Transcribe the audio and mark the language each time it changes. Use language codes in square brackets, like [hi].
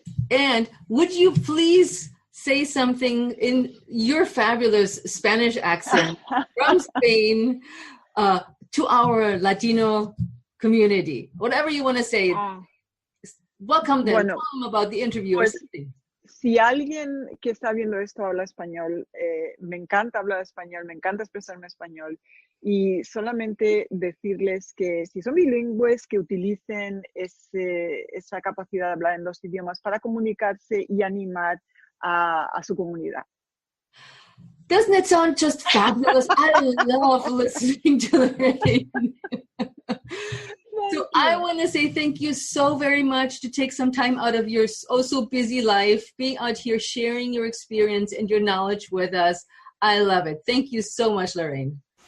[en] And would you please say something in your fabulous Spanish accent from Spain to our Latino community? Whatever you want to say. Welcome them. Tell them about the interview or something. [es] Si alguien que está viendo esto habla español, me encanta hablar español, me encanta expresarme español, y solamente decirles que si son bilingües, que utilicen esa capacidad de hablar en 2 idiomas para comunicarse y animar a su comunidad. [en] Doesn't it sound just fabulous? I love listening to Lorraine. So I want to say thank you so very much to take some time out of your so busy life, being out here sharing your experience and your knowledge with us. I love it. Thank you so much, Lorraine.